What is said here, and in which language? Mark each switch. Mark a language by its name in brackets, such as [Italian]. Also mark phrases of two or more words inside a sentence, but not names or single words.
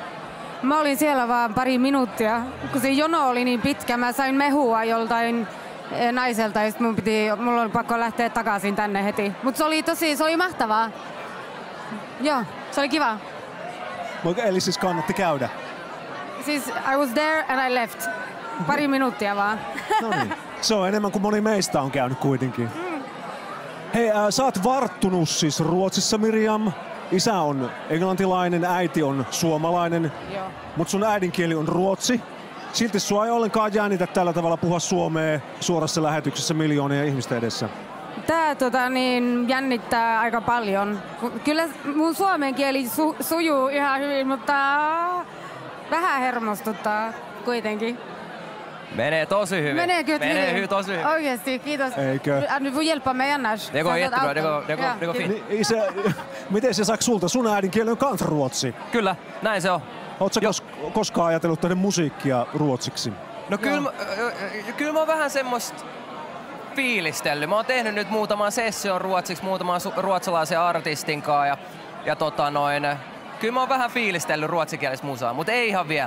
[Finnish] Mä olin siellä vaan pari minuuttia, kun se jono oli niin pitkä. Mä sain mehua joltain naiselta ja mulla oli pakko lähteä takaisin tänne heti. Mutta se oli mahtavaa. Joo, se oli kiva. Eli siis kannatti käydä? Siis [English] I was there and I left. [Finnish] Pari minuuttia vaan. No niin. Se on enemmän kuin moni meistä on käynyt kuitenkin. Hei, sä oot varttunut siis Ruotsissa, Miriam. Isä on englantilainen, äiti on suomalainen, mutta sun äidinkieli on ruotsi. Silti sua ei ollenkaan jännitä tällä tavalla puhua suomea suorassa lähetyksessä miljoonien ihmisten edessä. Tää jännittää aika paljon. Kyllä mun suomen kieli sujuu ihan hyvin, mutta vähän hermostuttaa kuitenkin. Menee tosi hyvin. Menee tosi hyvin. Oikeesti, kiitos. Eikö? [Swedish] Du får hjälpa mig annars. Det går jättebra, det går fint. [Finnish] Miten se saako sulta? Sun äidinkieli on kans ruotsi. Kyllä, näin se on. Ootko koskaan ajatellut tehdä musiikkia ruotsiksi? No kyllä mä oon vähän semmoista fiilistellyt. Mä oon tehnyt nyt muutaman session ruotsiksi, muutaman ruotsalaisen artistin kanssa kyllä mä oon vähän fiilistellyt ruotsikielistä musaa, mutta ei ihan vielä.